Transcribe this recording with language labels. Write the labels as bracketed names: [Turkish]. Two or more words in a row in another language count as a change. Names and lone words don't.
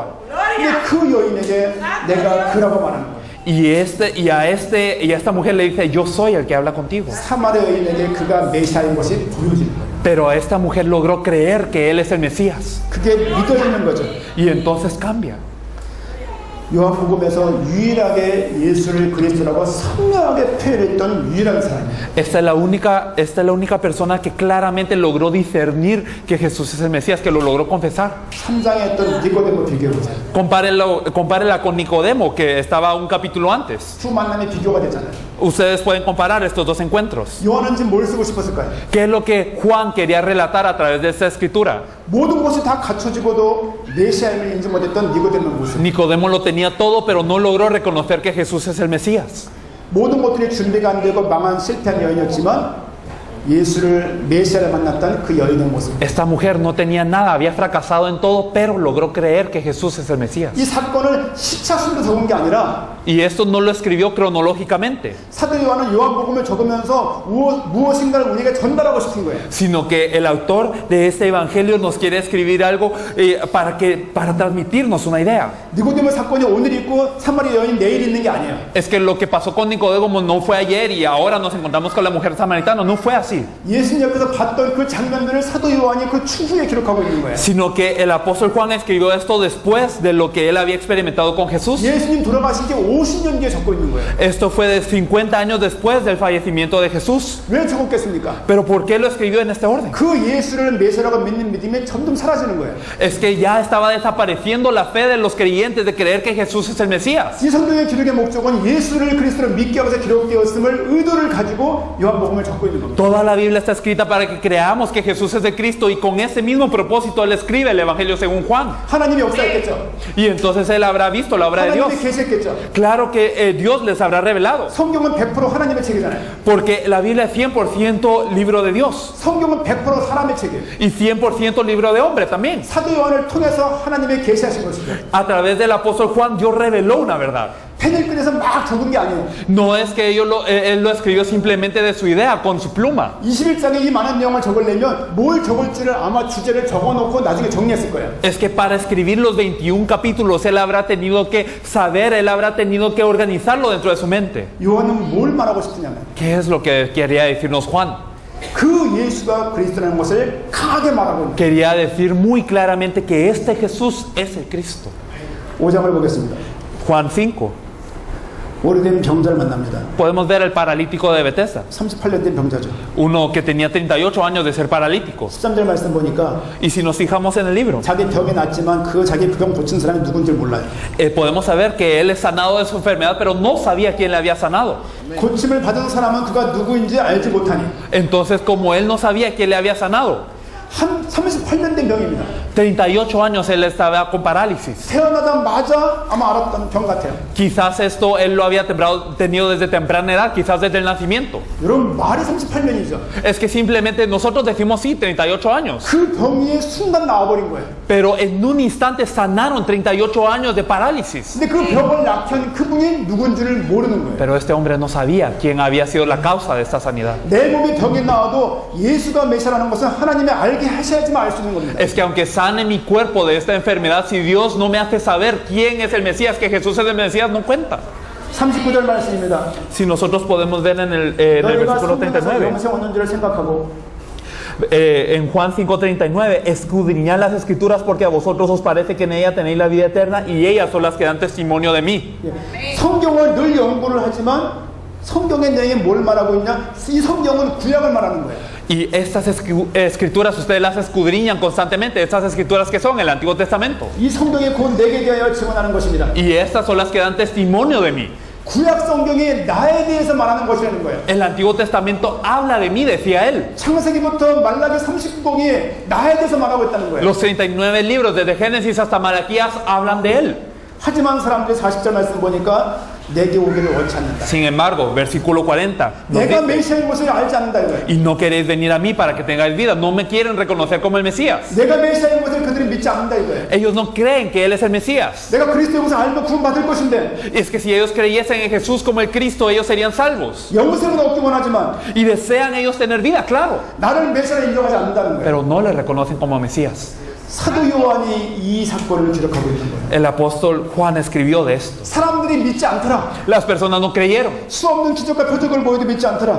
[Korean] 근데 그 여인에게 내가 그라고 말하는 거예요. [Spanish] Y a esta mujer le dice, yo soy el que habla contigo. [Korean] 사마리아 여인에게 그가 메시아인 것이 보여지는 거예요. [Spanish] Pero esta mujer logró creer que él es el Mesías. [Korean] 그게 믿어지는 거죠. [Spanish] Y entonces cambia. [Korean] 요한복음에서 유일하게 예수를 그리스도라고 선명하게 표현했던 유일한 사람이에요. [Spanish] Esta es la única persona que claramente logró discernir que Jesús es el Mesías, que lo logró confesar. [Korean] 3장에 했던 니고데모 비교해보세요. [Spanish] Compárela con Nicodemo, que estaba un capítulo antes. [Korean] 두 만남이 비교가 되잖아요. [Spanish] Ustedes pueden comparar estos dos encuentros. [Korean] 요한은 지금 뭘 쓰고 싶었을까요? [Spanish] ¿Qué es lo que Juan quería relatar a través de esta escritura? [Korean] 모든 것이 다 갖춰지고도 메시아임을 인지 못했던 니고데모 모습. [Spanish] Nicodemo lo tenía todo, pero no logró reconocer que Jesús es el Mesías. [Korean] 모든 것들이 준비가 안 되고 망한 실패한 여인이었지만 예수를 메시아를 만났던 그 여인의 모습. [Spanish] Esta mujer no tenía nada, había fracasado en todo, pero logró creer que Jesús es el Mesías. [Korean] 이 사건을 시차순으로 적은 게 아니라 [Spanish] Y esto no lo escribió cronológicamente, [Korean] 사도 요한은 요한복음을 적으면서 무엇인가를 우리에게 전달하고 싶은 거예요. [Spanish] sino que el autor de este evangelio nos quiere escribir algo para transmitirnos una idea. [Korean] 니고데모 사건이 오늘 있고 사마리아 여인 내일 있는 게 아니에요. [Spanish] Es que lo que pasó con Nicodemo no fue ayer y ahora nos encontramos con la mujer samaritana, no fue así. [Korean] 예수님 옆에서 봤던 그 장면들을 사도 요한이 그 추후에 기록하고 있는 거예요. [Spanish] Sino que el apóstol Juan escribió esto después de lo que él había experimentado con Jesús. [Korean] 예수님 돌아가신 지 50년 뒤에 적고 있는 거예요. [Spanish] Esto fue de 50 años después del fallecimiento de Jesús. [Korean] 왜 적었겠습니까? [Spanish] Pero ¿por qué lo escribió en este orden? [Korean] 그 예수를 메시아라고 믿는 믿음이 점점 사라지는 거예요. [Spanish] Es que ya estaba desapareciendo la fe de los creyentes de creer que Jesús es el Mesías. [Korean] 이 성경의 기록의 목적은 예수를 그리스도로 믿게 하면서 기록되었음을 의도를 가지고 요한복음을 적고 있는 겁니다. [Spanish] Toda la Biblia está escrita para que creamos que Jesús es de Cristo, y con ese mismo propósito él escribe el Evangelio según Juan. [Korean] 하나님이 역사했겠죠. [Spanish] Y entonces él habrá visto la obra de Dios. [Korean] 하나님이 계시했겠죠. [Spanish] Claro que Dios les habrá revelado, [Korean] 성경은 100% 하나님의 책이잖아요. [Spanish] porque la Biblia es 100% libro de Dios [Korean] 성경은 100% 사람의 책이에요. [Spanish] y 100% libro de hombre también. [Korean] 사도 요한을 통해서 하나님의 계시하신 것이죠. [Spanish] A través del apóstol Juan Dios reveló una verdad. [Korean] 펜을 꺼내서 막 적은 게 아니에요. [Spanish] No es que él lo escribió simplemente de su idea, con su pluma. [Korean] 21장에 이 많은 내용을 적으려면 뭘 적을지를 아마 주제를 적어놓고 나중에 정리했을 거예요. [Spanish] Es que para escribir los 21 capítulos él habrá tenido que saber, él habrá tenido que organizarlo dentro de su mente. [Korean] 요한은 뭘 말하고 싶으냐면 [Spanish] ¿Qué es lo que quería decirnos Juan? [Korean] 그 예수가 그리스도라는 것을 강하게 말하고 있는 [Spanish] Quería decir muy claramente que este Jesús es el Cristo. [Korean] 5장을 보겠습니다. [Spanish] Juan 5. [Korean] 오래된 병자를 만납니다. [Spanish] Podemos ver el paralítico de Bethesda, [Korean] 38년 된 병자죠. [Spanish] uno que tenía 38 años de ser paralítico. [Korean] 13절 말씀 보니까 [Spanish] Y si nos fijamos en el libro, [Korean] 자기 병이 낫지만 자기 그 병 고친 사람이 누군지 몰라요. [Spanish] podemos saber que él es sanado de su enfermedad, pero no sabía quién le había sanado. [Korean] 고침을 받은 사람은 그가 누구인지 알지 못하니 [Spanish] Entonces, como él no sabía quién le había sanado, [Korean] 한 38년 된 병입니다. [Spanish] 38 años él estaba con parálisis. [Korean] 태어나자마자 아마 알았던 병 같아요. [Spanish] Quizás esto él lo había tenido desde temprana edad, quizás desde el nacimiento. [Korean] 여러분 말이 38년이죠. [Spanish] Es que simplemente nosotros decimos sí, 38 años. [Korean] 그 병이 순간 나와버린 거예요. [Spanish] Pero en un instante sanaron 38 años de parálisis. [Korean] 근데 그 병을 낳게 한 그분이 누군지를 모르는 거예요. [Spanish] Pero este hombre no sabía quién había sido la causa de esta sanidad. [Korean] 내 몸에 병이 나와도 예수가 메시아라는 것은 하나님의 알게 하셔야지만 알 수 있는 겁니다. [Spanish] Es que aunque sane mi cuerpo de esta enfermedad, si Dios no me hace saber quién es el Mesías, que Jesús es el Mesías, no cuenta. [Korean] 39절 말씀입니다. [Spanish] Si nosotros podemos ver en el [Korean] 너희가 [Spanish] versículo [Korean] 성경에서 [Spanish] 39. [Korean] 영생 얻는지를 생각하고 [Spanish] En Juan 5:39, escudriñad las escrituras porque a vosotros os parece que en ella tenéis la vida eterna y ellas son las que dan testimonio de mí. [Korean] 성경을 늘 연구를 하지만 성경의 내용이 뭘 말하고 있냐? 이 성경은 구약을 말하는 거예요. [Spanish] Y estas escrituras ustedes las escudriñan constantemente. Estas escrituras que son el Antiguo Testamento. [Korean] 이 성경이 곧 내게 대하여 증언하는 것입니다. [Spanish] Y estas son las que dan testimonio de mí. [Korean] 구약 성경이 나에 대해서 말하는 것이라는 거예요. [Spanish] El Antiguo Testamento habla de mí, decía él. [Korean] 창세기부터 말라기 39권이 나에 대해서 말하고 있다는 거예요. [Spanish] Los 39 libros, desde Génesis hasta Malaquías, hablan de él. [Korean] 하지만 사람들이 40절 말씀 보니까 내게 오기를 원치 않는다. [Spanish] Sin embargo, versículo 40 nos [Korean] 내가 [Spanish] dice, [Korean] 메시아인 것을 알지 않는다 이거예요. [Spanish] y no queréis venir a mí para que tengáis vida. No me quieren reconocer como el Mesías. [Korean] 내가 메시아인 것을 그들은 믿지 않는다 이거예요. [Spanish] Ellos no creen que Él es el Mesías. [Korean] 내가 그리스도의 것을 알면 구원받을 것인데 [Spanish] Es que si ellos creyesen en Jesús como el Cristo, ellos serían salvos. [Korean] 영생은 얻기 원하지만 [Spanish] Y desean ellos tener vida, claro. [Korean] 나를 메시아로 인정하지 않는다는 거예요. [Spanish] Pero no le reconocen como Mesías. [Korean] 사도 요한이 이 사건을 기록하고 있는 거예요. [Spanish] El apóstol Juan escribió de esto. [Korean] 사람들이 믿지 않더라. [Spanish] Las personas no creyeron. [Korean] 수없는 기적과 표적을 보여도 믿지 않더라.